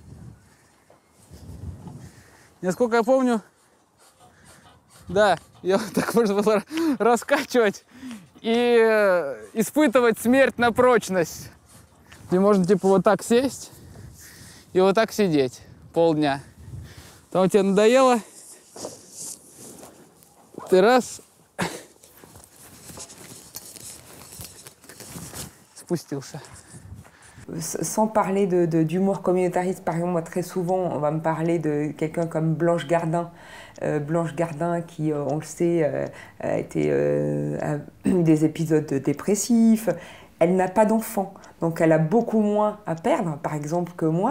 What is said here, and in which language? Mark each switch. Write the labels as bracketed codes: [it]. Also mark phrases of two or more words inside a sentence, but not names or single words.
[ru] Насколько я помню, да, ее так можно было раскачивать и испытывать смерть на прочность. Где можно типа вот так сесть и вот так сидеть полдня. Потом тебе надоело, ты раз спустился. [fr] Sans parler d'humour communautariste, par exemple, moi très souvent on va me parler de quelqu'un comme Blanche Gardin. Blanche Gardin qui, on le sait, a eu des épisodes dépressifs. Elle n'a pas d'enfant, donc elle a beaucoup moins à perdre, par exemple, que moi.